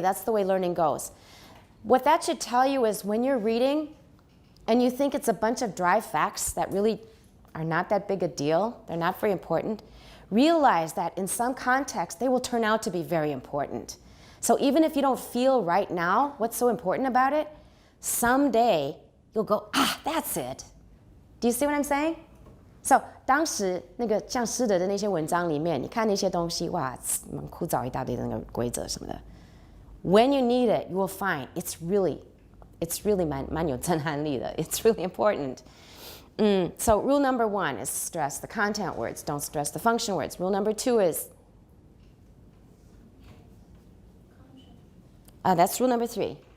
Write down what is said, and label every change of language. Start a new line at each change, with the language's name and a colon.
English: That's the way learning goes. What that should tell you is when you're reading and you think it's a bunch of dry facts that really are not that big a deal, they're not very important, realize that in some context, they will turn out to be very important. So even if you don't feel right now what's so important about it, someday you'll go, that's it. Do you see what I'm saying?
Chinese: So 当时那个像师德的那些文章里面，你看那些东西，哇，蛮枯燥一大堆的那个规则什么的。
English: When you need it, you will find it's really
Chinese: 蛮有震撼力的.
English: It's really important. So rule number 1 is stress the content words. Don't stress the function words. Rule number 2 is, that's rule number 3.